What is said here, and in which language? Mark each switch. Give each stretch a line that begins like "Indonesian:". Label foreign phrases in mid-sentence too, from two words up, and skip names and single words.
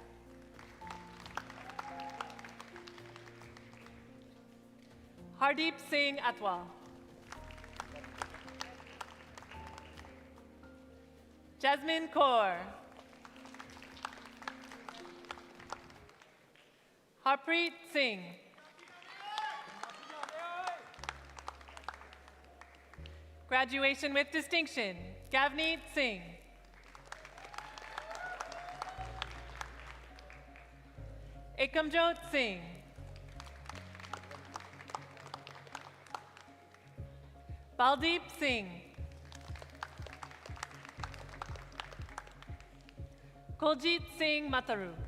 English: Hardeep Singh Atwal. Jasmine Kaur. Harpreet Singh. Graduation with distinction, Gavneet Singh. Ekamjot Singh. Baldeep Singh. Kuljit Singh Mataru.